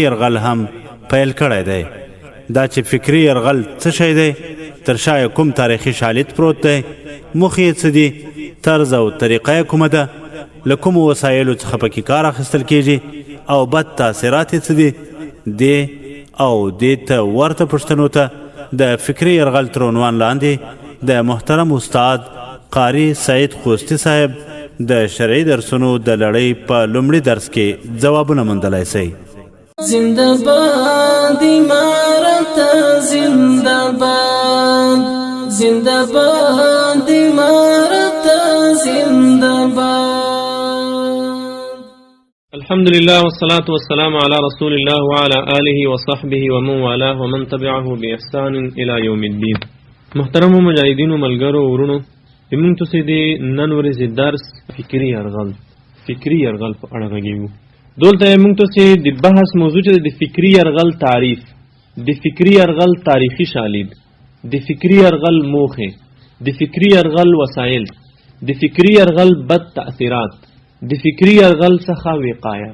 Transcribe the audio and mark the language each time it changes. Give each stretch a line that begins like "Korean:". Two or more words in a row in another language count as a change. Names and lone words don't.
Pashto: یرغل هم پیل کړی دی دا چې فکری یرغل څه شی دی تر شا کوم تاریخي شالید پروت دی موخې یې څه دي طرز او طریقه یې کومه ده له کومو وسایلو څخه پکې کار اخیستل کیږي او بد تاثیرات یې څه دي دې او دې ته ورته پوښتنو ته د فکري یرغل تر عنوان لاندې د محترم استاد قاری سعید خوستی صاحب د شرعي درسونو د لړۍ په لومړي درس کې ځوابونه موندلی شئ.
Persian: زنده باد امارت زنده باد زنده باد امارت زنده باد.
Arabic: الحمد لله والصلاة والسلام على رسول الله وعلى آله وصحبه ومن والاه ومن تبعه بإحسان إلى يوم الدين.
Pashto: محترم مجاهدین و ملګرو ورونو زموږ تاسو د نن ورځې درس فکري یرغل په اړه غږیږو. دلته موږ تاسو د بحث موضوع چې د فکري یرغل تعریف، د فکري یرغل تاریخي شالید، د فکري یرغل موخه، د فکري یرغل وسایل، د فکري یرغل بد تأثیرات، د فکري یرغل څخه وقایه.